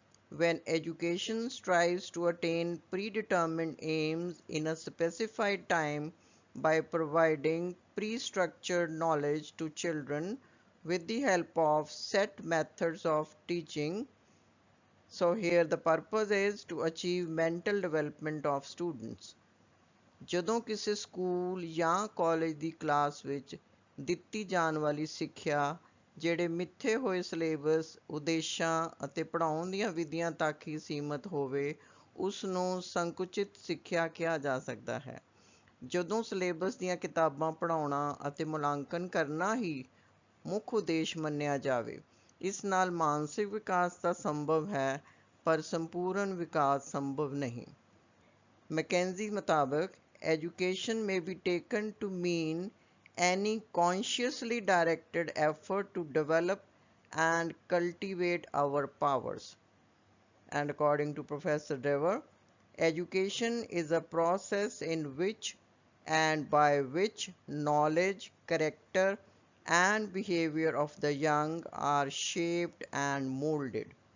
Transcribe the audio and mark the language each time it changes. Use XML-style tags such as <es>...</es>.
<en>When education strives to attain predetermined aims in a specified time by providing pre-structured knowledge to children with the help of set methods of teaching, so here the purpose is to achieve mental development of students.</en> <pa>ਜਦੋਂ ਕਿਸੇ school ਜਾਂ college ਦੀ class ਵਿੱਚ ਦਿੱਤੀ ਜਾਣ ਵਾਲੀ ਸਿੱਖਿਆ ਜਿਹੜੇ ਮਿੱਥੇ ਹੋਏ ਸਿਲੇਬਸ, ਉਦੇਸ਼ਾਂ ਅਤੇ ਪੜ੍ਹਾਉਣ ਦੀਆਂ ਵਿਧੀਆਂ ਤੱਕ ਹੀ ਸੀਮਤ ਹੋਵੇ, ਉਸ ਨੂੰ ਸੰਕੁਚਿਤ ਸਿੱਖਿਆ ਕਿਹਾ ਜਾ ਸਕਦਾ ਹੈ। ਜਦੋਂ ਸਿਲੇਬਸ ਦੀਆਂ ਕਿਤਾਬਾਂ ਪੜ੍ਹਾਉਣਾ ਅਤੇ ਮੁਲਾਂਕਣ ਕਰਨਾ ਹੀ ਮੁੱਖ ਉਦੇਸ਼ ਮੰਨਿਆ ਜਾਵੇ, ਇਸ ਨਾਲ ਮਾਨਸਿਕ ਵਿਕਾਸ ਤਾਂ ਸੰਭਵ ਹੈ ਪਰ ਸੰਪੂਰਨ ਵਿਕਾਸ ਸੰਭਵ ਨਹੀਂ। ਮੈਕੈਂਜ਼ੀ ਮੁਤਾਬਕ</pa> <en>education may be taken to mean any consciously directed effort to develop and cultivate our powers. And according to Professor Dever, education is a process in which and by which knowledge, character, and behavior of the young are shaped and molded.</en>